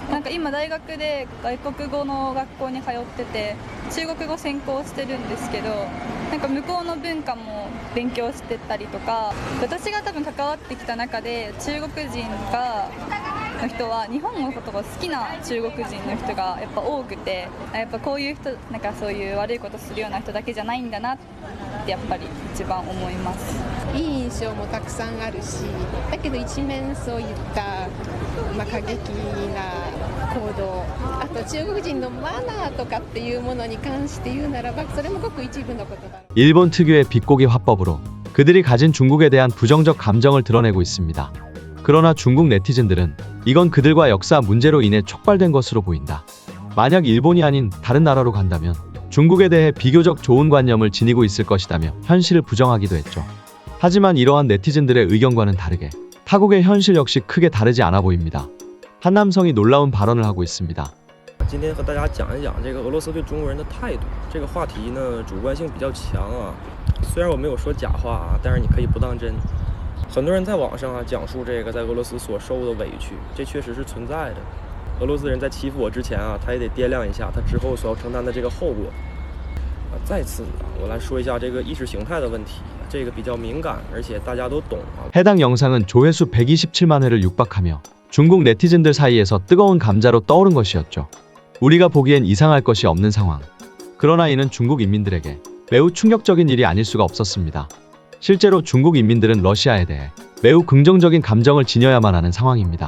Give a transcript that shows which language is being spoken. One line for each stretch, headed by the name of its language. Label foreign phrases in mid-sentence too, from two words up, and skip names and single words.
Japanese: なんか今大学で外国語の学校に通ってて中国語専攻してるんですけど、なんか向こうの文化も勉強してたりとか、私が多分関わってきた中で中国人の人は日本のことが好きな中国人の人がやっぱ多くて、やっぱこういう人、なんかそういう悪いことするような人だけじゃないんだなってやっぱり一番思います。いい印象もたくさんあるし、だけど一面そういった、過激な行動、あと中国人のマナーとかっていうものに関して言うならばそれもごく一部のことだ。
Korean: 일본 특유의 비꼬기 화법으로 그들이 가진 중국에 대한 부정적 감정을 드러내고 있습니다. 그러나 중국 네티즌들은 이건 그들과 역사 문제로 인해 촉발된 것으로 보인다. 만약 일본이 아닌 다른 나라로 간다면 중국에 대해 비교적 좋은 관념을 지니고 있을 것이다며 현실을 부정하기도 했죠. 하지만 이러한 네티즌들의 의견과는 다르게 타국의 현실 역시 크게 다르지 않아 보입니다. 한 남성이 놀라운 발언을 하고 있습니다.
Chinese: 今天和大家讲一讲这个俄罗斯对中国人的态度。这个话题呢，主观性比较强啊。虽然我没有说假话啊，但是你可以不当真。很多人在网上啊讲述这个在俄罗斯所受的委屈，这确实是存在的。俄罗斯人在欺负我之前啊，他也得掂量一下他之后所要承担的这个后果。再次啊，我来说一下这个意识形态的问题，这个比较敏感，而且大家都懂啊。
Korean: 해당 영상은 조회수 127만 회를 육박하며 중국 네티즌들 사이에서 뜨거운 감자로 떠오른 것이었죠. 우리가 보기엔 이상할 것이 없는 상황. 그러나 이는 중국 인민들에게 매우 충격적인 일이 아닐 수가 없었습니다. 실제로 중국 인민들은 러시아에 대해 매우 긍정적인 감정을 지녀야만 하는 상황입니다.